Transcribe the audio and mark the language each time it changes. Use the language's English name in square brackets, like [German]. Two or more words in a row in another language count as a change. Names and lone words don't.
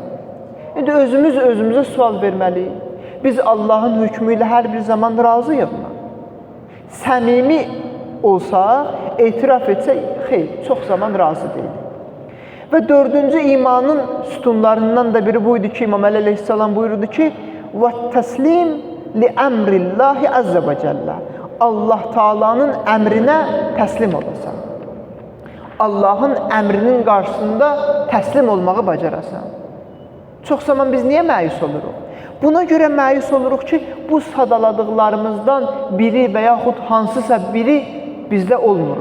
[Azerbaijani] İndi özümüzə sual verməliyik. Biz Allahın hökmü ilə hər bir zaman razıyıqmı? Səmimi olsa, etiraf etsək, xeyr, çox zaman razı deyil. Və dördüncü imanın sütunlarından da biri buydu ki, İmam Əli əleyhissalam buyurdu ki, [Arabic] وَالتَّسْلِيمِ لِأَمْرِ اللّٰهِ عَزَّ وَجَلَّ [Azerbaijani] Allah Taala'nın əmrinə təslim olasan. Allahın əmrinin qarşısında təslim olmağı bacarasan. Çox zaman biz niyə məyus oluruq? Buna görə məyus oluruq ki, bu sadaladıqlarımızdan biri və yaxud hansısa biri bizdə olmur.